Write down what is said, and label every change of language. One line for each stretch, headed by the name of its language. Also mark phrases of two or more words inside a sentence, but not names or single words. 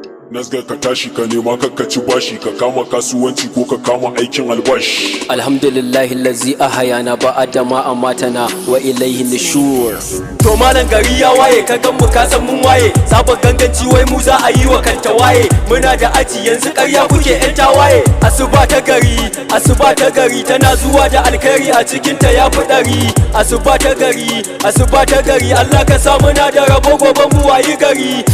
Hausa: Nazga ka tashi ka nema, ka, ka ci bashi, ka kama kasuwanci ko ka kama aikin albashi.
Arabic: الحمد لله الذي أحيانا بعد ما أماتنا وإليه النشور.
Hausa: To malam gari ya waye, ka gan mu ka san mun waye, sabon ganganci wai mu za a yi wa kanta waye. Muna da aji yanzu ƙarya kuke ƴan tawaye, asuba ta gari Asuba ta gari tana zuwa da alkhairi a cikin ta ya fi ɗari. Asuba ta gari, asuba ta gari, Allah ka sa muna da rabo gobe mu wayi gari.